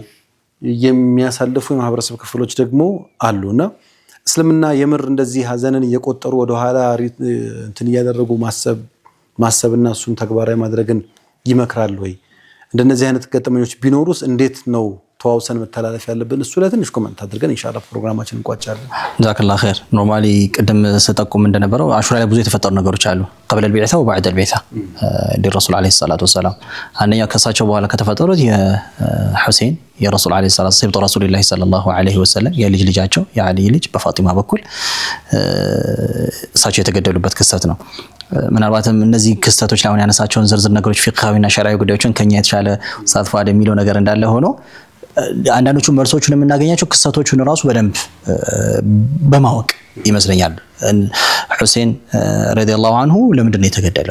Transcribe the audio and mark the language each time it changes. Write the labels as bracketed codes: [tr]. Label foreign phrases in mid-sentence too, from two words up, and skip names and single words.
[am] የሚያሳልፉ የማህበረሰብ ክፍሎች ደግሞ አሉና እስልምና የምር እንደዚህ ሐዘንን እየቆጠሩ ወደ ኋላ እንትን እያደረጉ ማሰብ ማሰብና እሱን ተግባራዊ ማድረግን ይመክራል ወይ? እንደነዚህ አይነት ገጠመኞች ቢኖሩስ እንዴት ነው ተዋውሰን መተላለፍ ያለብን? እሱ ላይ ትንሽ ኮሜንት አድርገን ኢንሻአላህ ፕሮግራማችንን እንቋጫለን። [ar] جزاك الله خير። [am] ኖርማሊ ቅድም ስጠቁም እንደነበረው አሹራ ላይ ብዙ የተፈጠሩ ነገሮች አሉ። [ar] قبل البعثة وبعد البعثة للرسول عليه الصلاة والسلام [am] አንደኛው ከሳቸው በኋላ ከተፈጠሩት የሁሴን የረሱል [ar] عليه الصلاة والسلام رسول الله صلى الله عليه وسلم [am] የልጅ ልጃቸው የአሊ ልጅ በፋጢማ በኩል እሳቸው የተገደሉበት ክስተት ነው። ምናልባትም እነዚህ ክስተቶች ላይ አሁን ያነሳቸውን ዝርዝር ነገሮች ፊቅሃዊና ሸርዓዊ ጉዳዮችን ከኛ የተሻለ ተሳትፎ የሚለው ነገር እንዳለ ሆኖ አንዳንዶቹ መልሶቹን የምናገኛቸው ክስተቶቹን ራሱ በደንብ በማወቅ ይመስለኛል። ሁሴን [ar] رضي الله عنه [am] ለምንድን ነው የተገደለው?